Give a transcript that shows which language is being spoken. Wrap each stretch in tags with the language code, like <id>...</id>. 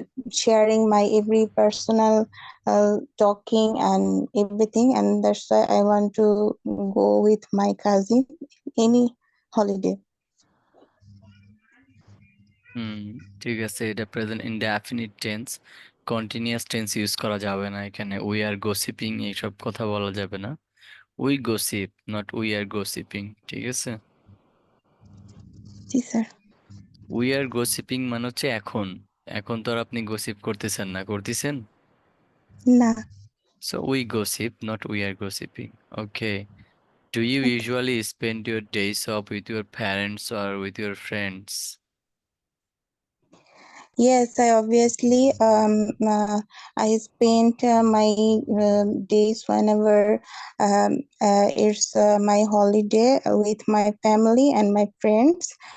<en>sharing my every personal talking and everything, and that's why I want to go with my cousin any holiday.</en> <bn>ঠিক আছে, এটা present indefinite tense, continuous tense use করা যাবে না এখানে।</bn> <en>we are gossiping</en> <bn>এইসব কথা বলা যাবে না।</bn> <en>we gossip, not we are gossiping,</en> <bn>ঠিক আছে? জি স্যার।</bn> <en>we are gossiping</en> <bn>মানে হচ্ছে এখন, এখন তো আর আপনি গসিপ করতেছেন না, করতেছেন? না।</bn> <en>So we gossip, not we are gossiping. Okay. Do you Okay. usually spend your days off with your parents or with your friends? Yes, I obviously I spent my days whenever it's my holiday with my family and my friends.</en>